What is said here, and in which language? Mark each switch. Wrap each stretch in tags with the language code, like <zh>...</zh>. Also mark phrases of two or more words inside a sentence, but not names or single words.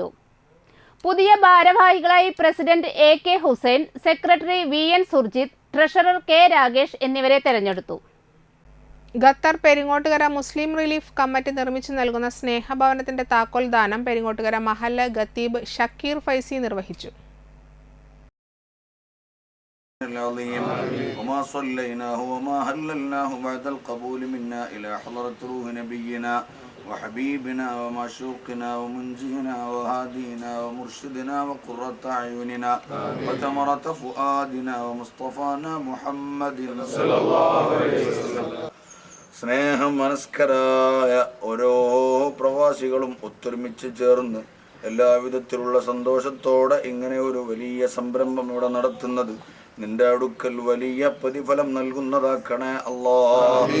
<ml>പുതിയ ഭാരവാഹികളായി പ്രസിഡന്റ് AK ഹുസൈൻ, സെക്രട്ടറി VN സുർജിത്ത്, ട്രഷറർ K രാകേഷ് എന്നിവരെ തെരഞ്ഞെടുത്തു. ഖത്തർ പെരിങ്ങോട്ടുകര മുസ്ലിം റിലീഫ് കമ്മിറ്റി നിർമ്മിച്ചു നൽകുന്ന സ്നേഹഭവനത്തിന്റെ താക്കോൽ ദാനം പെരിങ്ങോട്ടുകര മഹല്ല ഖത്തീബ് ഷക്കീർ ഫൈസി നിർവഹിച്ചു.</ml> <ar>وحبيبنا ومعشوقنا ومنجينا وهادينا ومرشدنا وقرة أعيننا وثمرة فؤادنا ومصطفانا محمد صلى الله عليه وسلم.</ar> <ml>സ്നേഹം മനസ്കരായ ഓരോ പ്രവാസികളും ഒത്തൊരുമിച്ച് ചേർന്ന് എല്ലാവിധത്തിലുള്ള സന്തോഷത്തോടെ ഇങ്ങനെ ഒരു വലിയ സംരംഭം ഇവിടെ നടത്തുന്നത് നിന്റെ അടുക്കൽ വലിയ പ്രതിഫലം നൽകുന്നതാക്കണേ അല്ലാഹ്.</ml>